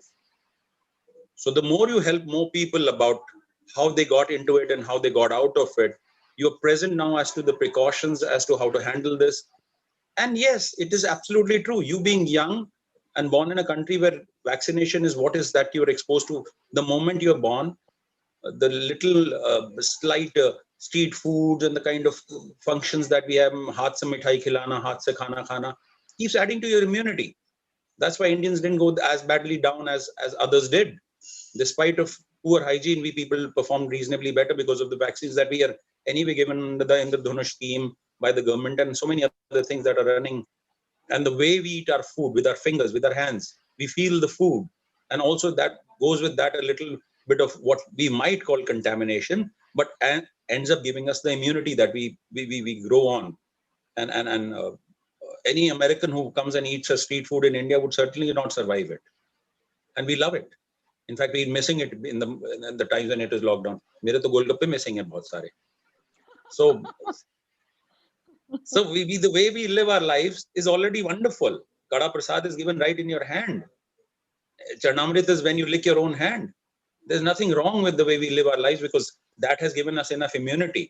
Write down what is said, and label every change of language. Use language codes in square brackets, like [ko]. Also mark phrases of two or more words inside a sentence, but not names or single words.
[en] So the more you help more people about how they got into it and how they got out of it, you're present now as to the precautions as to how to handle this. And yes, it is absolutely true. You being young and born in a country where vaccination is what is that you're exposed to the moment you're born, the little slight street foods and the kind of functions that we have, [hi] हाथ से मिठाई खिलाना, हाथ से खाना खाना, [en] keeps adding to your immunity. That's why Indians didn't go as badly down as others did. Despite of poor hygiene, we people performed reasonably better because of the vaccines that we are anyway given under the Indradhanush scheme by the government and so many other things that are running. And the way we eat our food with our fingers, with our hands, we feel the food. And also that goes with that a little bit of what we might call contamination, but ends up giving us the immunity that we grow on. And any American who comes and eats a street food in India would certainly not survive it. And we love it. In fact, we're missing it in the times when it is locked down. [hi] मेरे तो गोलगप्पे missing हैं बहुत सारे. [en] So the way we live our lives is already wonderful. Kada Prasad is given right in your hand. Charnamrit is when you lick your own hand. There's nothing wrong with the way we live our lives because that has given us enough immunity.